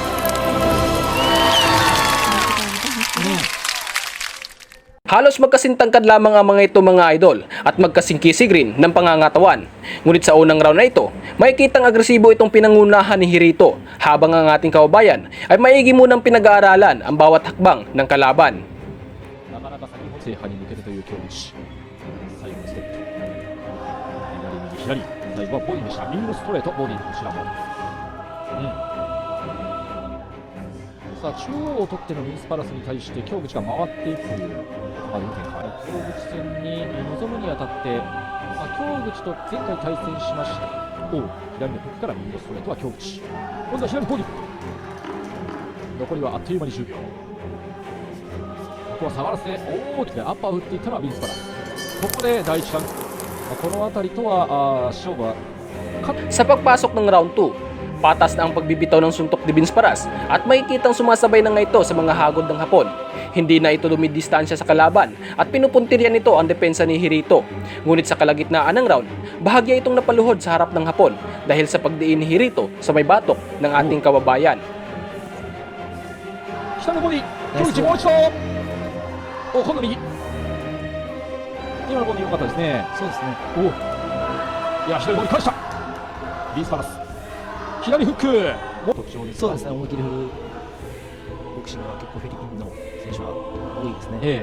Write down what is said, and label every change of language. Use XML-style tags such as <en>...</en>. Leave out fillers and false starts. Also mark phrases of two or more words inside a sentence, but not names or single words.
<tl>Halos magkasintangkad lamang ang mga ito mga idol at magkasingkisig rin ng pangangatawan. Ngunit sa unang round na ito, makikitang agresibo itong pinangunahan ni Hirito habang ang ating kababayan ay maigi munang pinag-aaralan ang bawat hakbang ng kalaban.</tl> <ja>さあ中央を取ってのビンスパラスに対して京口が回っていくという、展開。京口戦に臨むにあたって、京口と前回対戦しました左のフックから右のストレートは京口、今度は左の攻撃、残りはあっという間に10秒。ここは下がらせて大きなアッパーを打っていったのはビンスパラス。ここで第1ラウンド、この辺りとは勝負は</ja> <tl>Sa pagpasok ng round 2, patas na ang pagbibitaw ng suntok ni Vince Paras at makikitang sumasabay na nga ito sa mga hagod ng Hapon. Hindi na ito dumidistansya sa kalaban at pinupuntiryan nito ang depensa ni Hirito. Ngunit sa kalagitnaan ng round, bahagya itong napaluhod sa harap ng Hapon dahil sa pagdiin ni Hirito sa may batok ng ating kababayan.</tl> <ja>下のボディ、京口もう一度、今度右。今のボディ良かったですね。そうですね。いや左ボディ返した。ビンスパラス。左フック。特徴です。そうですね。思い切り振るボクシングは結構フィリピンの選手は多いですね。</ja>